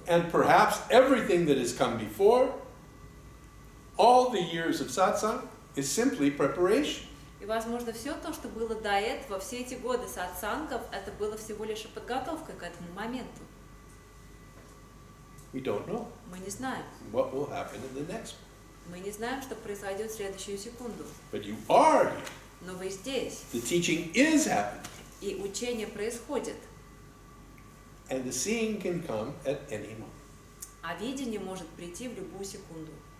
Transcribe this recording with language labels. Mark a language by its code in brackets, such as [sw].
[en] And perhaps everything that has come before, all the years of satsang, is simply preparation. [ru] И, возможно, все то, что было до этого, все эти годы сатсангов, это было всего лишь подготовка к этому моменту. [en] We don't know [ru] Мы не знаем. [en] what will happen in the next one. [ru] Мы не знаем, что произойдет в следующую секунду. [en] But you are here. [ru] Но вы здесь. [en] The teaching is happening. [ru] И учение происходит. [en] And the seeing can come at any moment. [ru] А видение может прийти в любую секунду.